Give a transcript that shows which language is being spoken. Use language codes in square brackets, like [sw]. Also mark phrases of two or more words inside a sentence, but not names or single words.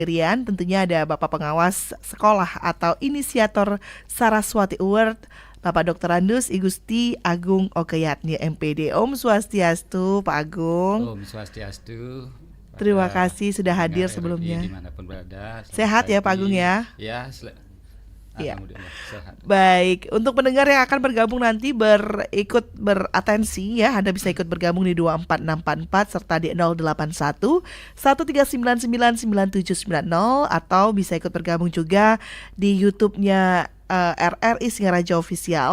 [id] Rian, tentunya ada Bapak Pengawas Sekolah atau Inisiator Saraswati Award, Bapak Dr. Andus Igusti Agung Okeyatni MPD. [ban] Om Swastiastu, [id] Pak Agung. [ban] Om Swastiastu. [id] Terima Pada kasih sudah pendengar hadir RRI sebelumnya. dimanapun berada. Sehat ya Pak Agung ya? Ya, Iya. alhamdulillah sehat. Baik, untuk pendengar yang akan bergabung nanti ikut beratensi ya, Anda bisa ikut bergabung di 24644 serta di 081 139999790 atau bisa ikut bergabung juga di YouTube-nya RRI Singaraja Official.